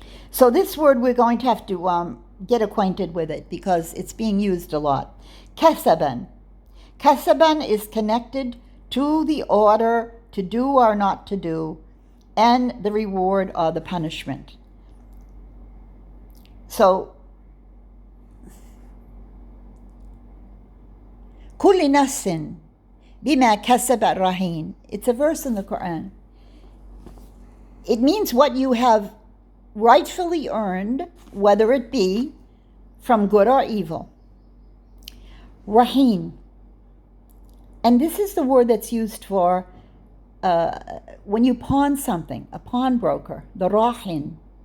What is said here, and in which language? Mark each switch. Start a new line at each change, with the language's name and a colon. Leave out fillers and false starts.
English: So this word we're going to have to get acquainted with it because it's being used a lot. Kasaban. Kasaban is connected to the order to do or not to do and the reward or the punishment.
Arabic: So, كل نفس بما كسبت رهين.
English: It's a verse in the Quran. It means what you have rightfully earned, whether it be from good or evil. Rahin. And this is the word that's used for when you pawn something, a pawnbroker, the rahin.